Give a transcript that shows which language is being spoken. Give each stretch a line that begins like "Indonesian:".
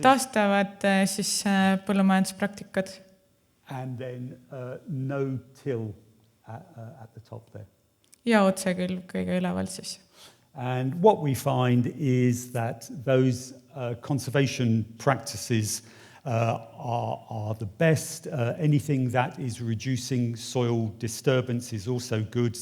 Estonian: Taastavad siis põllumajanduspraktikad.
English: And then no-till at the top there.
Estonian: Ja otsekülv kõige üleval siis.
English: And what we find is that those conservation practices are the best. Anything that is reducing soil disturbance is also good.